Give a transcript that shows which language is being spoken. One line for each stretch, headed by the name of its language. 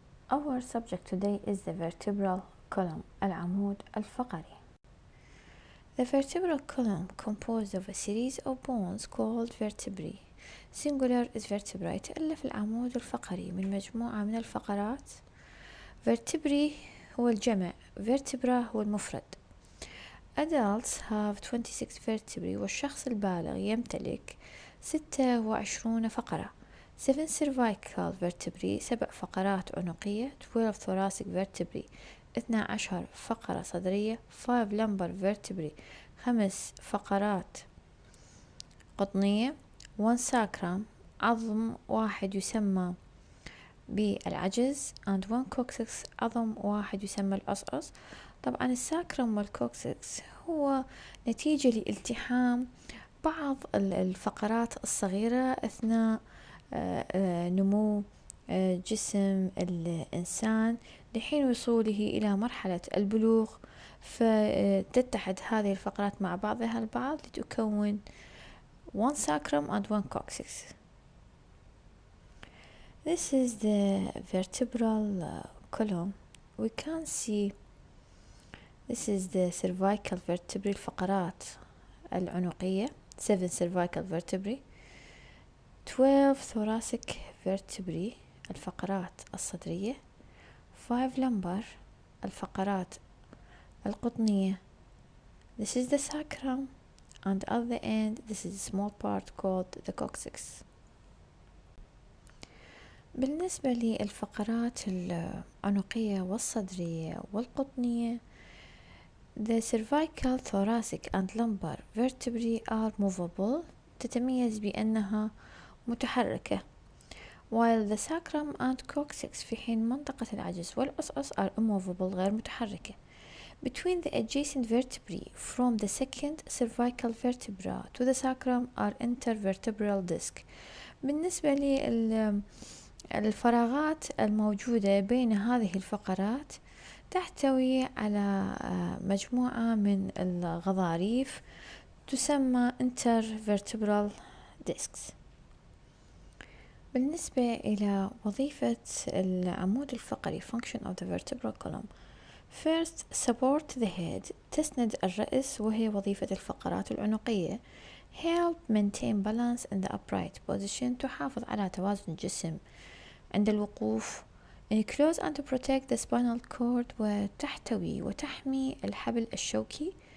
English: Our subject today is the vertebral column,
Arabic: العمود الفقري.
English: The vertebral column composed of a series of bones called vertebrae. Singular is vertebra.
Arabic: يتألف العمود الفقري من مجموعة من الفقرات. Vertebrae هو الجمع، vertebra هو المفرد.
English: Adults have 26 vertebrae
Arabic: والشخص البالغ يمتلك 26 فقرة.
English: 7 cervical vertebrae
Arabic: 7 فقرات عنقية.
English: 12 thoracic vertebrae
Arabic: 12 فقرة صدرية.
English: 5 lumbar vertebrae
Arabic: 5 فقرات قطنية.
English: 1 sacrum
Arabic: عظم واحد يسمى بالعجز
English: and 1 coccyx
Arabic: عظم واحد يسمى الأصأص. طبعا الساكرم والكوكسكس هو نتيجة لالتحام بعض الفقرات الصغيرة أثناء نمو جسم الإنسان لحين وصوله إلى مرحلة البلوغ، فتتحد هذه الفقرات مع بعضها البعض لتكون
English: 1 sacrum and 1 coccyx. This is the vertebral column. We can see this is the cervical vertebrae
Arabic: الفقرات العنقية
English: 7 cervical vertebrae. 12 thoracic vertebrae
Arabic: الفقرات الصدرية.
English: 5 lumbar
Arabic: الفقرات القطنية.
English: This is the sacrum and at the end this is a small part called the coccyx.
Arabic: بالنسبة للفقرات العنقية والصدرية والقطنية
English: the cervical, thoracic and lumbar vertebrae are movable.
Arabic: تتميز بأنها متحركة.
English: while the sacrum and coccyx
Arabic: في حين منطقة العجز والأصأص
English: are immovable
Arabic: غير متحركة.
English: between the adjacent vertebrae from the second cervical vertebra to the sacrum are intervertebral disc.
Arabic: بالنسبة للفراغات الموجودة بين هذه الفقرات تحتوي على مجموعة من الغضاريف تسمى intervertebral discs. بالنسبة إلى وظيفة العمود الفقري
English: function of the vertebral column. First, support the head.
Arabic: تسند الرأس وهي وظيفة الفقرات العنقية.
English: Help maintain balance in the upright position.
Arabic: تحافظ على توازن الجسم عند الوقوف.
English: Enclose and protect the spinal cord.
Arabic: وتحتوي وتحمي الحبل الشوكي.